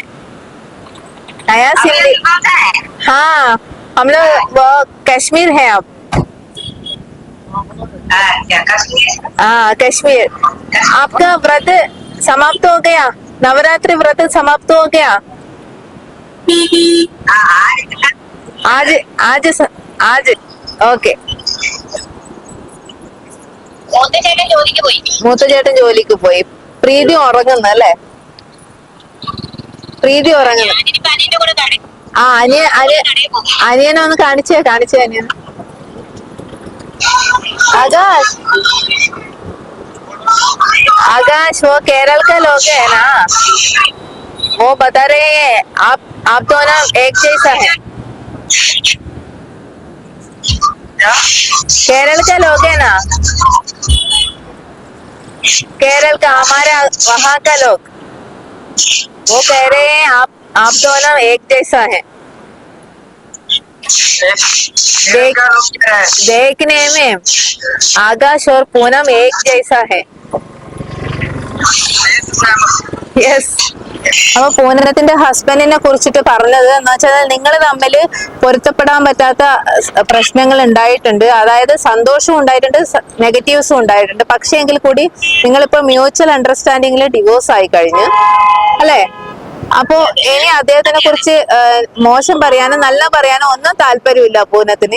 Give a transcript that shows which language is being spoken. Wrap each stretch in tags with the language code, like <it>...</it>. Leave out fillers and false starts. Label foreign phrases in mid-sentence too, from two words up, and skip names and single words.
<hi>नया सिम हाँ, हम लोग वो कश्मीर है अब. हाँ कश्मीर. आपका व्रत समाप्त हो गया? नवरात्रि व्रत समाप्त हो गया? आज आज आज ഓക്കെ.</hi> <ml>മൂത്ത ചേട്ടൻ ജോലിക്ക് പോയി. പ്രീതി ഉറങ്ങുന്നു അല്ലേ? പ്രീതി ഉറങ്ങുന്നു. ആ അനിയനെ ഒന്ന് കാണിച്ചേ അനിയൻ.</ml> <hi>आकाश आकाश वो केरल का लोग है ना, वो बता रहे हैं आप दोनों एक जैसा है. केरल का लोग है ना, केरल का हमारे वहाँ का लोग, वो कह रहे हैं आप दोनों एक जैसा है. देखने में आकाश और पूनम एक जैसा है.</hi> <ml>यस അപ്പൊ പൂനത്തിന്റെ ഹസ്ബൻഡിനെ കുറിച്ചിട്ട് പറഞ്ഞത് എന്ന് വെച്ചാൽ നിങ്ങൾ തമ്മിൽ പൊരുത്തപ്പെടാൻ പറ്റാത്ത പ്രശ്നങ്ങൾ ഉണ്ടായിട്ടുണ്ട്. അതായത് സന്തോഷവും ഉണ്ടായിട്ടുണ്ട്, നെഗറ്റീവ്സും ഉണ്ടായിട്ടുണ്ട്. പക്ഷേ എങ്കിൽ കൂടി നിങ്ങളിപ്പോ മ്യൂച്വൽ അണ്ടർസ്റ്റാൻഡിങ്ങിൽ ഡിവോഴ്സ് ആയി കഴിഞ്ഞു അല്ലെ? അപ്പോ ഇനി അദ്ദേഹത്തിനെ കുറിച്ച് മോശം പറയാനോ നല്ല പറയാനോ ഒന്നും താല്പര്യമില്ല പൂനത്തിന്.</ml>